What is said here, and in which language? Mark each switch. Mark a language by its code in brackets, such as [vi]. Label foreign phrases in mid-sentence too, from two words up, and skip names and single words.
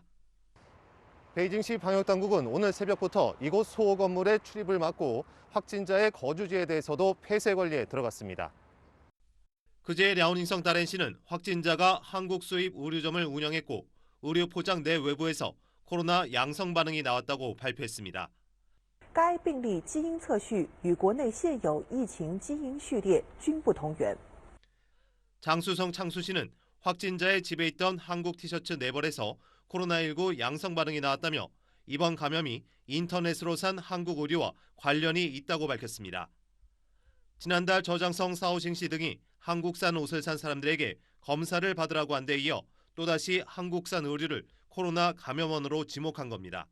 [ko] 베이징시 방역당국은 오늘 새벽부터 이곳 소호 건물의 출입을 막고 확진자의 거주지에 대해서도 폐쇄 관리에 들어갔습니다. 그제 랴오닝성 다렌시는 확진자가 한국 수입 의류점을 운영했고 의류 포장 내 외부에서 코로나 양성 반응이 나왔다고 발표했습니다. [zh] 该病例基因测序与国内现有疫情基因序列均不同源。 [ko] 장수성 창수시는 확진자의 집에 있던 한국 티셔츠 4벌에서 코로나19 양성 반응이 나왔다며 이번 감염이 인터넷으로 산 한국 의류와 관련이 있다고 밝혔습니다. 지난달 저장성 사오싱시 등이 한국산 옷을 산 사람들에게 검사를 받으라고 한 데 이어 또다시 한국산 의류를 코로나 감염원으로 지목한 겁니다.